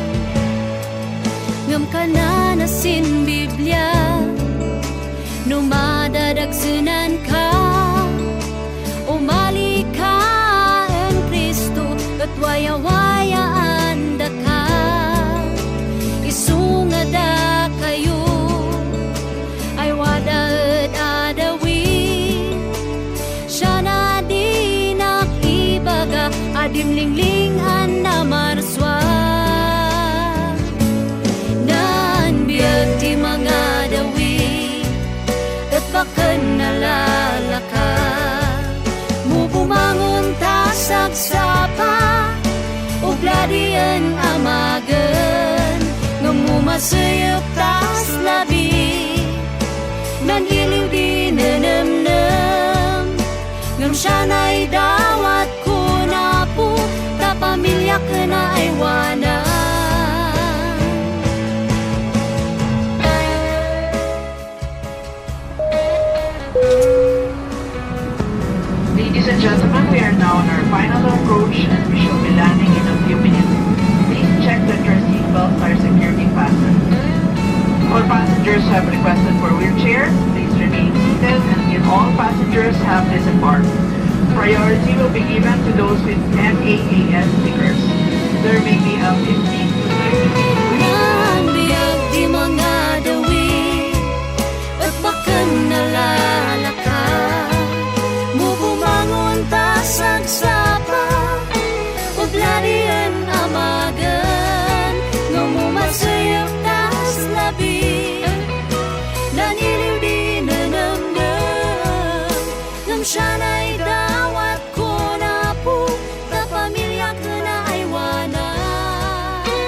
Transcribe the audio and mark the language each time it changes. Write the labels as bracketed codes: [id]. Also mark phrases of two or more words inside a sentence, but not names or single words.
[ifk] Ngam ka na nasin Biblia, numadadagsunan ka, umali ka ang Kristo, at waya-wayaan da ka, isungada kayo, ay wadaad adawi, siya na di nakibaga, adimlinglingan na marswa. Di mga dawi at bakan nalalaka, mo bumangon ta sagsapa, ubladian amagan, nga mo masayap tas labi, nan iliw di nanamnam, ngam siya na'y dawat ko na po, ta pamilya ka na ay wanan. [en] Ladies and gentlemen, we are now on our final approach and we shall be landing in a few minutes. Please check that your seatbelts are securely fastened. All passengers have requested for wheelchairs. Please remain seated until all passengers have disembarked. Priority will be given to those with MAAS stickers. There may be a 15 to 30 minutes. [ifk] Biyag di mga dawi at bakan nalalaka, mo bumangon ta sagsapa, ubladian amagan, nga mo masayap tas labi, naniliw di nanamnam, ngam siya na'y dawat ko na po, ta pamilya ka na ay wanan.